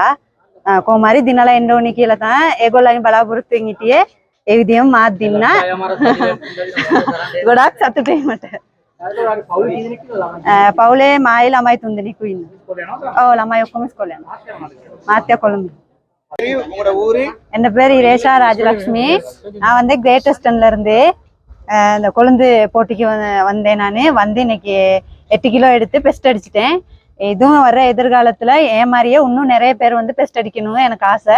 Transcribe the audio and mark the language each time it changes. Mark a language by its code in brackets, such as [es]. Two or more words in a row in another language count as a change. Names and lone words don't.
[si] කොහොම හරි දිනලා එන්න ඕනි කියලා තමයි ඒගොල්ලන්ගේ බලාපොරොත්තුෙන් හිටියේ. ඒ විදිහම මාත් දින්නා. ගොඩාක් සතුටුයි මට. පවුලේ මායි ළමයි 3 දෙනෙකු ඉන්නවා. ඔව් ළමයි ඔක්කොම ඉස්කෝලේ යනවා. මාත්‍යා கொழும்பு. [ta] உங்களோட ஊரு? என் பேர் இரேஷா ராஜலட்சுமி. நான் வந்து கிரேட் வெஸ்டர்ன்ல இருந்து இந்த கொழுந்து போட்டிக்கு வந்தேன். நான் வந்து இன்னைக்கு 8 கிலோ எடுத்து பெஸ்ட் அடிச்சிட்டேன். இதுவும் வர எதிர்காலத்துல என் மாதிரியே இன்னும் நிறைய பேர் வந்து பெஸ்ட் அடிக்கணும்னு எனக்கு ஆசை.